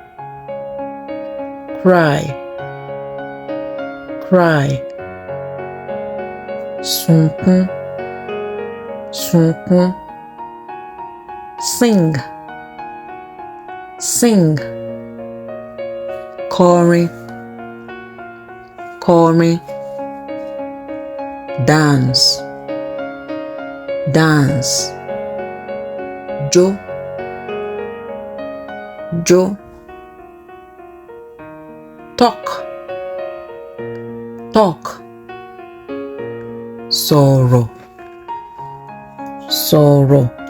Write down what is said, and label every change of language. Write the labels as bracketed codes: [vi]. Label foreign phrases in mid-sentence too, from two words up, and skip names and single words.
[en] Cry cry [yo] sunkún sunkún. [en] Sing sing [yo] kọrin kọrin. [en] Dance dance [yo] jó jó. [en] Talk talk [yo] sọ̀rọ̀ sọ̀rọ̀.